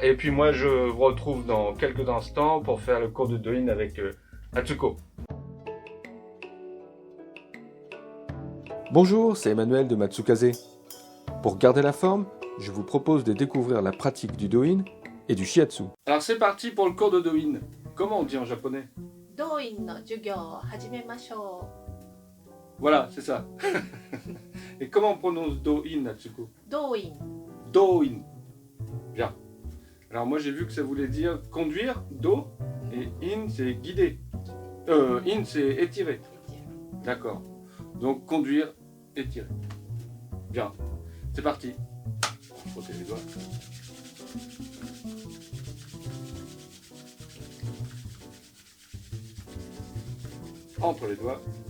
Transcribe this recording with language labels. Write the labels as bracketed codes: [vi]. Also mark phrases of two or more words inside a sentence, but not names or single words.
[fr] Et puis moi je vous retrouve dans quelques instants pour faire le cours de Doin avec Atsuko. Bonjour, c'est Emmanuel de Matsukaze. Pour garder la forme, je vous propose de découvrir la pratique du Doin et du Shiatsu. Alors c'est parti pour le cours de Doin. Comment on dit en japonais? [ja] ドインの授業を始めましょ [fr] Voilà, c'est ça. Et comment on prononce Doin, Atsuko? [ja] う。ドイン。 [fr] Doin. Bien. Alors moi j'ai vu que ça voulait dire conduire, do, et in c'est guider. In c'est étirer. D'accord. Donc conduire, étirer. Bien. C'est parti. Frotter les doigts. Entre les doigts.